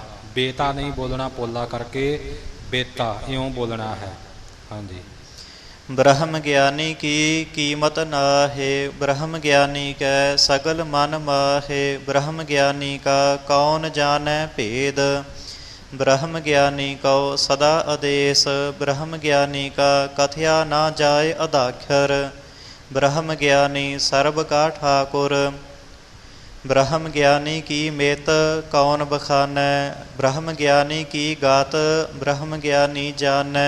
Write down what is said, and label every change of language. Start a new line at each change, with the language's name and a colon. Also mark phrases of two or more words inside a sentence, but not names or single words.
Punjabi: ਬੇਤਾ ਨਹੀਂ ਬੋਲਣਾ ਪੋਲਾ ਕਰਕੇ, ਬੇਤਾ ਇਉਂ ਬੋਲਣਾ ਹੈ। ਹਾਂਜੀ। ਬ੍ਰਹਮ ਗਿਆਨੀ ਕੀ ਕੀਮਤ ਨਾਹੇ, ਬ੍ਰਹਮ ਗਿਆਨੀ ਕੈ ਸਗਲ ਮਨ ਮਾਹੇ। ਬ੍ਰਹਮ ਗਿਆਨੀ ਕਾ ਕੌਣ ਜਾਣੈ ਭੇਦ, ਬ੍ਰਹਮ ਗਿਆਨੀ ਕੌ ਸਦਾ ਆਦੇਸ਼, ਬ੍ਰਹਮ ਗਿਆਨੀ ਕਾ ਕਥਿਆ ਨਾ ਜਾਇ ਅਦਾਖਰ, ਬ੍ਰਹਮ ਗਿਆਨੀ ਸਰਬ ਕਾ ਠਾਕੁਰ। ਬ੍ਰਹਮ ਗਿਆਨੀ ਕੀ ਮੇਤ ਕੌਣ ਬਖਾਨੈ, ਬ੍ਰਹਮ ਗਿਆਨੀ ਕੀ ਗਾਤ ਬ੍ਰਹਮ ਗਿਆਨੀ ਜਾਨੈ।